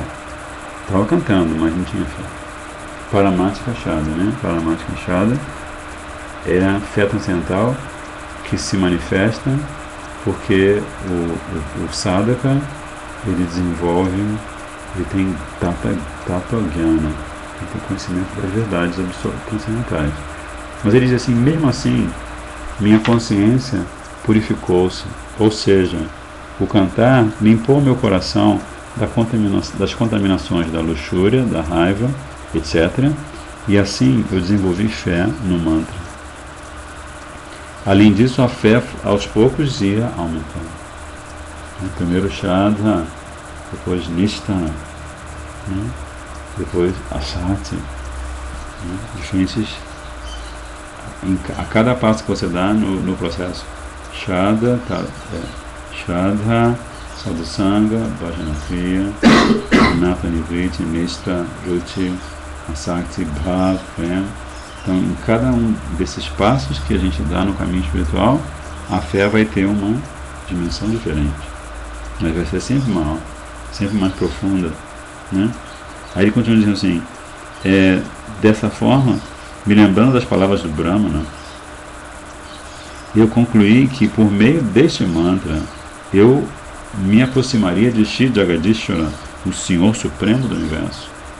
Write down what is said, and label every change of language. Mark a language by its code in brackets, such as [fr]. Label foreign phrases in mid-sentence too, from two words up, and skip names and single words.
[pt] Estava cantando, mas não tinha fé. [sa] Paramática Shada, [pt] né? [sa] Paramática Shada [pt] é a fé transcendental que se manifesta porque o sadhaka, ele desenvolve, ele tem [sa] tattva jnana, [pt] ele tem conhecimento das verdades transcendentais. Mas ele diz assim, mesmo assim, minha consciência purificou-se, ou seja, o cantar limpou meu coração das contaminações da luxúria, da raiva, etc. E assim eu desenvolvi fé no mantra. Além disso, a fé aos poucos ia aumentando. Primeiro Shraddha, depois Nishtha, depois Asati. Diferentes. A cada passo que você dá no processo. [sa] Shraddha, Sadhusanga, Bhajanakriya, Anata Nivriti, Nishtha, Ruchi, Asakti, Bhav, Prem. [pt] Então, em cada um desses passos que a gente dá no caminho espiritual, a fé vai ter uma dimensão diferente. Mas vai ser sempre maior, sempre mais profunda, né? Aí ele continua dizendo assim, dessa forma, me lembrando das palavras do Brahmana, eu concluí que por meio deste mantra, eu me aproximaria de Shri Jagadishvara, o Senhor Supremo do Universo.